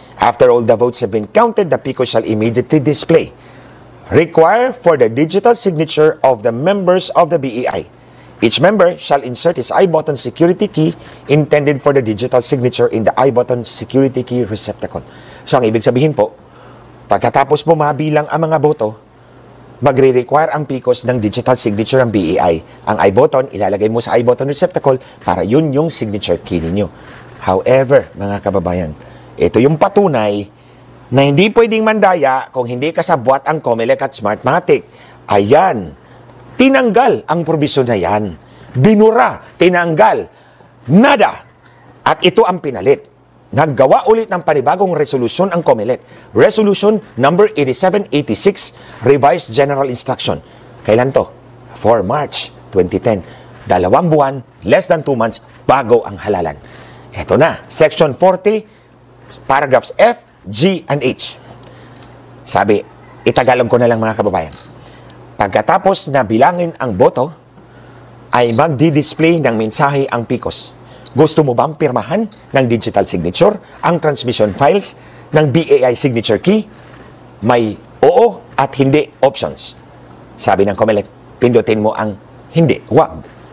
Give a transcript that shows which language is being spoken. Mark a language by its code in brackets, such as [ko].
[en] After all the votes have been counted, the PCOS shall immediately display. Require for the digital signature of the members of the BEI. Each member shall insert his I-button security key intended for the digital signature in the I-button security key receptacle. [tl] So, ang ibig sabihin po, pagkatapos mo mabilang ang mga boto, magre-require ang PCOS ng digital signature ng BEI. Ang I-button, ilalagay mo sa I-button receptacle para yun yung signature key ninyo. However, mga kababayan, ito yung patunay na hindi pwedeng mandaya kung hindi kasabwat ang COMELEC at Smartmatic. Ayan, tinanggal ang probisyon na yan. Binura, tinanggal, nada. At ito ang pinalit. Naggawa ulit ng panibagong resolusyon ang COMELEC. [en] Resolution number 8786, Revised General Instruction. [tl] Kailan to? [en] 4 March 2010. [tl] 2 buwan, [en] less than 2 months, [tl] bago ang halalan. Ito na, [en] Section 40, paragraphs F, G, and H. [tl] Sabi, itagalog ko na lang mga kababayan. Pagkatapos na bilangin ang boto, ay magdi-display ng mensahe ang PICOS. Gusto mo bang pirmahan ng digital signature ang transmission files ng BAI signature key? May oo at hindi options. Sabi ng COMELEC, pindutin mo ang hindi, wag.